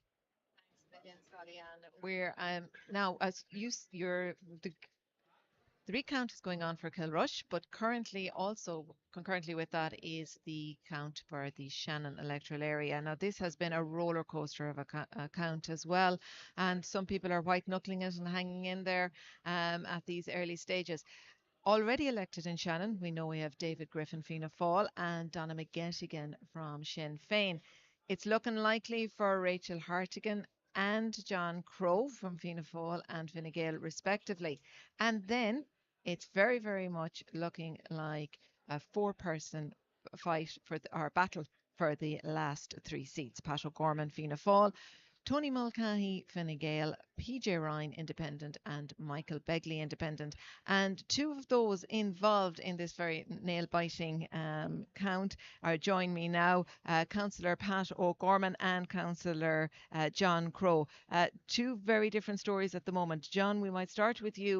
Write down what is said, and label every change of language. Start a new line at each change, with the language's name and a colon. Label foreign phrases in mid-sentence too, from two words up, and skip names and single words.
English: We're now, as you're The recount is going on for Kilrush, but currently also concurrently with that is the count for the Shannon electoral area. Now, this has been a roller coaster of a count as well, and some people are white knuckling it and hanging in there at these early stages. Already elected in Shannon, we know we have David Griffin, Fianna Fáil, and Donna McGettigan from Sinn Féin. It's looking likely for Rachel Hartigan and John Crow from Fianna Fáil and Fine Gael, respectively. And then it's very, very much looking like a four-person fight for our battle for the last three seats. Pat O'Gorman, Fianna Fáil, Tony Mulcahy, Fine Gael, PJ Ryan, Independent, and Michael Begley, Independent. And two of those involved in this very nail-biting count are join me now, Councillor Pat O'Gorman and Councillor John Crow. Two very different stories at the moment. John, we might start with you.